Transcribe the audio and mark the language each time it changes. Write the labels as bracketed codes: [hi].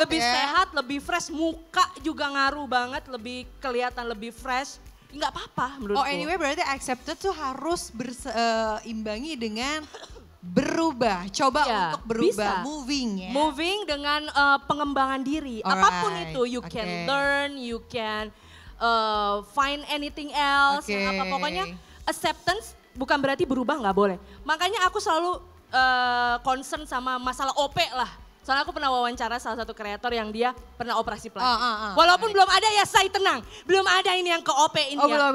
[id] Lebih sehat, lebih fresh, muka juga ngaruh banget, lebih kelihatan lebih fresh. Nggak apa-apa menurutku. Anyway berarti accepted tuh harus berimbangi dengan berubah. Coba untuk berubah, bisa. moving ya. Moving dengan pengembangan diri. Apapun itu, [en] you can learn, you can find anything else. [id] Apa pokoknya acceptance bukan berarti berubah nggak boleh. Makanya aku selalu concern sama masalah OP lah. Soalnya aku pernah wawancara salah satu kreator yang dia pernah operasi plastik. Walaupun belum ada ya saya tenang. Belum ada ini yang ke OP ini ya.